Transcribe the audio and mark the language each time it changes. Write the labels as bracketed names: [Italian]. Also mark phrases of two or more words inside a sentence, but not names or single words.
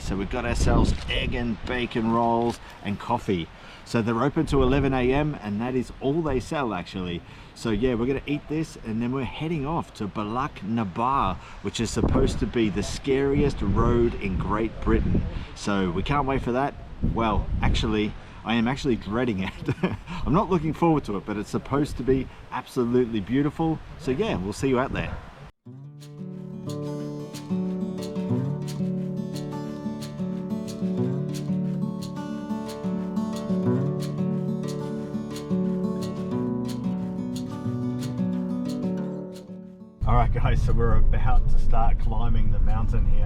[English] So we've got ourselves egg and bacon rolls and coffee. So they're open to 11 AM and that is all they sell actually. So yeah, we're going to eat this and then we're heading off to Bealach na ba, which is supposed to be the scariest road in Great Britain. So we can't wait for that. Well, actually, I am actually dreading it. I'm not looking forward to it, but it's supposed to be absolutely beautiful. So yeah, we'll see you out there. Alright guys, so we're about to start climbing the mountain here.